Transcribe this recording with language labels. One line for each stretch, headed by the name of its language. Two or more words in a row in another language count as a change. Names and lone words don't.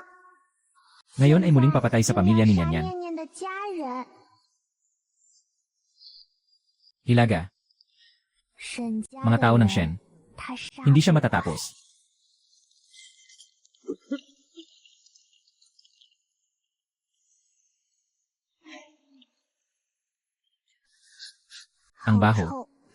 Filipino: Ngayon ay muling papatay sa pamilya ni Nyanyan.
Chinese: 念念的家人，
Filipino: Hilaga.
Chinese: 沈家
Filipino: Mga tao ng Shen.
Chinese: 他杀
Filipino: Hindi siya matatapos. Ang baho.
Chinese: 臭